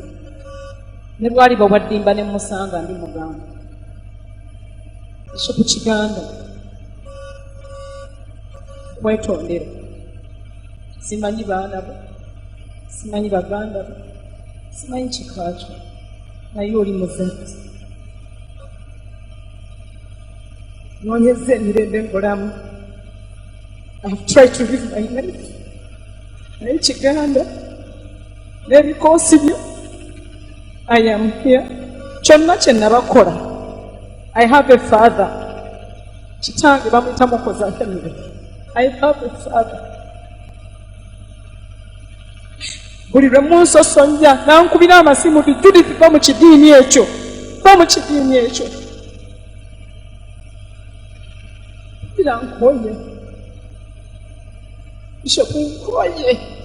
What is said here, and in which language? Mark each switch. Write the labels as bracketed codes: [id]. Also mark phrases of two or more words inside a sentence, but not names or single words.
[lg] Ne lwaliba obwaddimba ne musanga ndi mugamba Bishop Kiganda, mwetondera. Simanyi baana bo, simanyi baganda bo, simanyi kika kyo, naye oli muzadde. Noonyeza emirembe nkolamu. [en] I've tried to live my life. [lg] Naye Kiganda, n'ebikoosi byo, [en] I am here. [lg] Kyonna kye nabakola. [en] I have a father. [lg] Kitange bamuyita Mukoza Henry. [en] I have a father. [lg] Buli lwe munsosonja nankubira amasimu ti Judith ba mu kidiini ekyo, ba mu kidiini ekyo. Ira nkoye. Bishop nkoye.